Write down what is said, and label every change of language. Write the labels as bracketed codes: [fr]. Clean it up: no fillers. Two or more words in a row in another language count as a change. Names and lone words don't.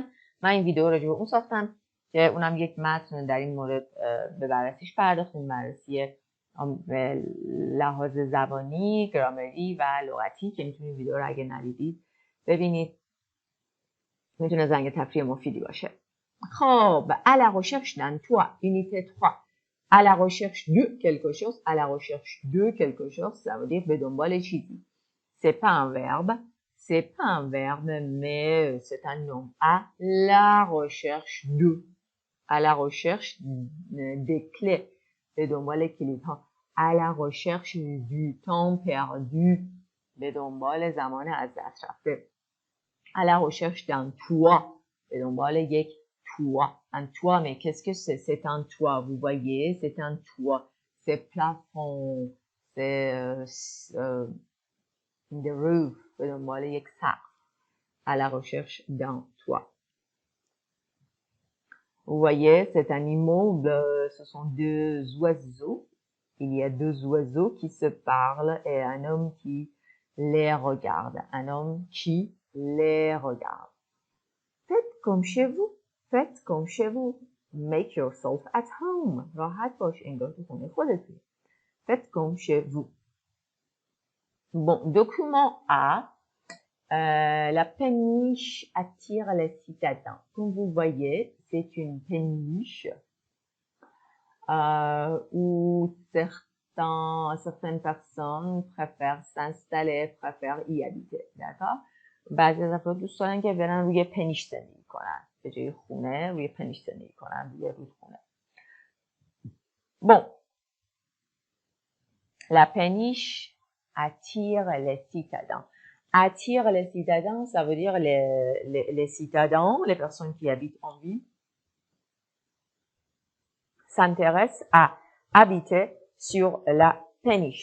[fa] من این ویدیو راجع به اون ساختم که اونم یک متن در این مورد به بررسیش پرداختیم، بررسی لحاظ زبانی، گرامری و لغتی که میتونید ویدیو رو اگه ندیدید ببینید، میتونه زنگ تفریح مفیدی باشه. [fr] خب à la recherche d'un toit, unité 3. à la recherche de quelque chose, à la recherche de quelque chose, ça veut dire [fa] به دنبال چیزی. [fr] C'est pas un verbe, c'est pas un verbe, mais c'est un nom. À la recherche de, à la recherche des clés, [fa] به دنبال کلیدها. [fr] à la recherche du temps perdu, [fa] به دنبال زمان از دست رفته. [fr] à la recherche d'un toit, [fa] به دنبال یک toit. [fr] Un toit, mais qu'est-ce que c'est? C'est un toit, vous voyez, c'est un toit. C'est plafond, c'est [en] the roof, [fa] به دنبال یک سقف. [fr] À la recherche d'un toit. Vous voyez, cet immeuble, ce sont deux oiseaux. Il y a deux oiseaux qui se parlent et un homme qui les regarde. Un homme qui les regarde. Faites comme chez vous. Faites comme chez vous. [en] Make yourself at home. [fa] راحت باش انگار تو خونه خودتون. [fr] Faites comme chez vous. Bon, document A. La péniche attire les citadins. Comme vous voyez, c'est une péniche où certaines personnes préfèrent s'installer, préfèrent y habiter. D'accord? [fa] بعضی از افراد دوست دارن که برن روی پنیش زندگی کنن. به جای خونه روی پنیش زندگی کنن، روی رودخونه. [fr] Bon. La péniche attire les citadins. Attire les citadins, ça veut dire les citadins, les personnes qui habitent en ville, s'intéressent à habiter sur la péniche.